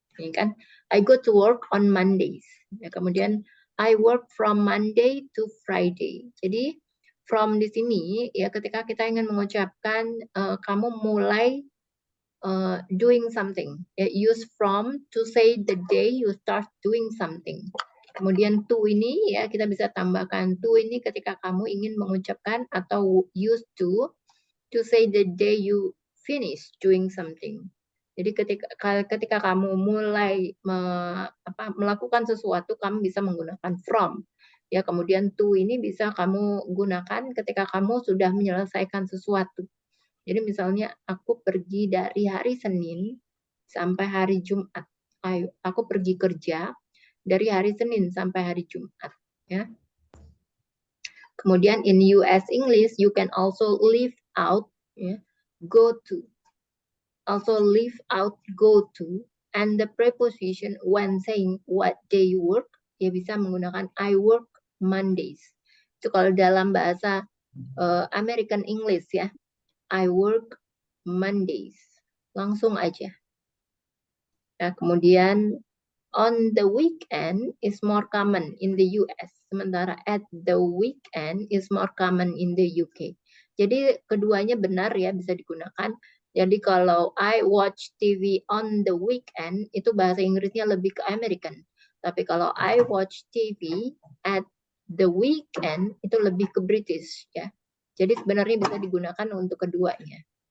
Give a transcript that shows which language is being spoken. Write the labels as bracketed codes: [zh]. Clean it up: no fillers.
[id] Ini kan [en] I go to work on Mondays. [id] Ya, kemudian [en] I work from Monday to Friday. [id] Jadi from di sini ya ketika kita ingin mengucapkan kamu mulai [en] doing something. Use from to say the day you start doing something. [id] Kemudian to ini ya kita bisa tambahkan to ini ketika kamu ingin mengucapkan atau [en] use to say the day you finish doing something. [id] Jadi ketika kamu mulai melakukan sesuatu kamu bisa menggunakan from. Ya kemudian to ini bisa kamu gunakan ketika kamu sudah menyelesaikan sesuatu. Jadi misalnya aku pergi dari hari Senin sampai hari Jumat. Aku pergi kerja dari hari Senin sampai hari Jumat. Ya. [en] Kemudian in US English, you can also leave out, ya, go to. Also leave out go to. And the preposition when saying what day you work, [id] ya bisa menggunakan [en] I work Mondays. [id] Itu kalau dalam bahasa American English ya. [en] I work Mondays. [id] Langsung aja. Nah, kemudian [en] on the weekend is more common in the US. [id] Sementara [en] at the weekend is more common in the UK. [id] Jadi keduanya benar ya, bisa digunakan. Jadi kalau [en] I watch TV on the weekend, [id] itu bahasa Inggrisnya lebih ke American. Tapi kalau [en] I watch TV at the weekend, [id] itu lebih ke British ya. Jadi sebenarnya bisa digunakan untuk keduanya.